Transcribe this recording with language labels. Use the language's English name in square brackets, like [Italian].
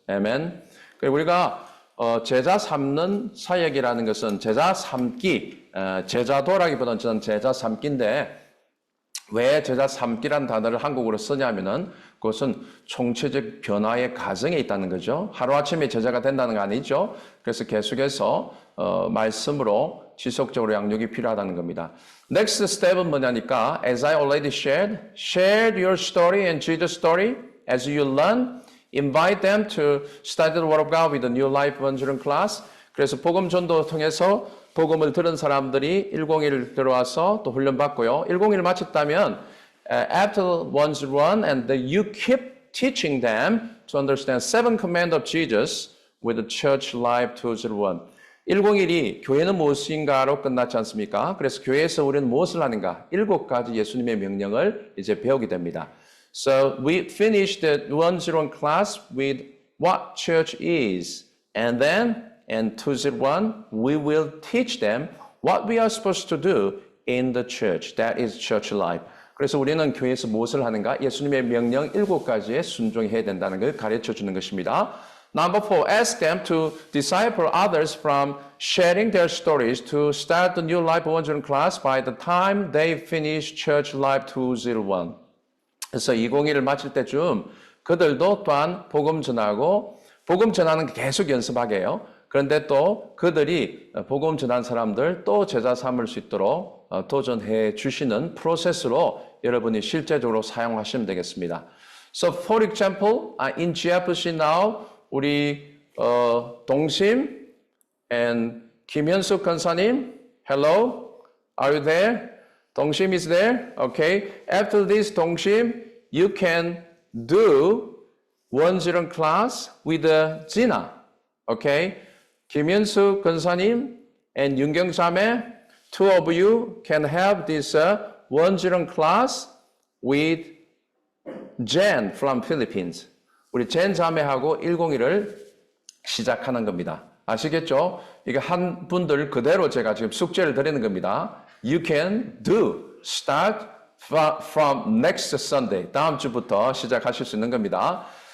[English] Amen. [Korean] 그리고 우리가 제자 삼는 사역이라는 것은 제자 삼기, 제자도라기보다는 저는 제자 삼기인데 왜 제자 삼기란 단어를 한국어로 쓰냐면은 그것은 총체적 변화의 과정에 있다는 거죠. 하루아침에 제자가 된다는 거 아니죠. 그래서 계속해서 말씀으로 지속적으로 양육이 필요하다는 겁니다. Next step은 뭐냐니까 [English] as I already shared, share your story and Jesus' story as you learn. Invite them to study the Word of God with the New Life 101 class. [Korean] 그래서 복음 전도 통해서 복음을 들은 사람들이 101 들어와서 또 훈련 받고요. 101 마쳤다면 [English] after 101 and you keep teaching them to understand 7 commands of Jesus with the Church Life 201. [Korean] 101이 교회는 무엇인가로 끝났지 않습니까? 그래서 교회에서 우리는 무엇을 하는가? 7가지 예수님의 명령을 이제 배우게 됩니다. [English] So we finished the 101 class with what church is. And then in 201, we will teach them what we are supposed to do in the church. That is church life. [Korean] 그래서 우리는 교회에서 무엇을 하는가? 예수님의 명령 7가지에 순종해야 된다는 걸 가르쳐 주는 것입니다. [English] Number 4, ask them to disciple others from sharing their stories to start the New Life 101 class by the time they finish Church Life 201. [Korean] 그래서 201을 마칠 때쯤 그들도 또한 복음 전하고 복음 전하는 게 계속 연습하게 해요. 그런데 또 그들이 복음 전한 사람들 또 제자 삼을 수 있도록 도전해 주시는 프로세스로 여러분이 실제적으로 사용하시면 되겠습니다. [English] So for example, in GFC now, 우리 동심 and 김현숙 권사님, hello, are you there? 동심 is there? Okay. After this 동심, you can do 101 class with Gina. Okay. 김현숙 권사님 and 윤경자매, 2 of you can have this 101 class with Jen from Philippines. [Korean] 우리 젠 자매하고 101을 시작하는 겁니다. 아시겠죠? 이게 한 분들 그대로 제가 지금 숙제를 드리는 겁니다. [English] You can do. Start from next Sunday. [Korean] 다음 주부터 시작하실 수 있는 겁니다.